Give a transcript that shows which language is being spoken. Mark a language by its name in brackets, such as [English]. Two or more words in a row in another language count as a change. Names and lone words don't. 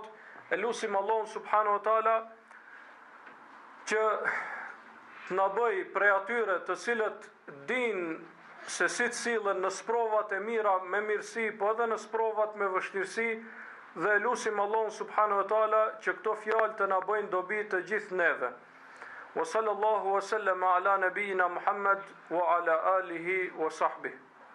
[Albanian] E lusim Allahun [Arabic] سبحانه وتعالى [Albanian] që të na bëj prej atyre të cilët dinë se si të sillen në sprovat e mira me mirësi, po edhe në sprovat me vështirësi, dhe lusim Allahun [Arabic] سبحانه وتعالى [Albanian] që këto fjalë të na bëjnë dobi të gjithë neve. [Arabic] وصلى الله وسلم على نبينا محمد وعلى آله وصحبه.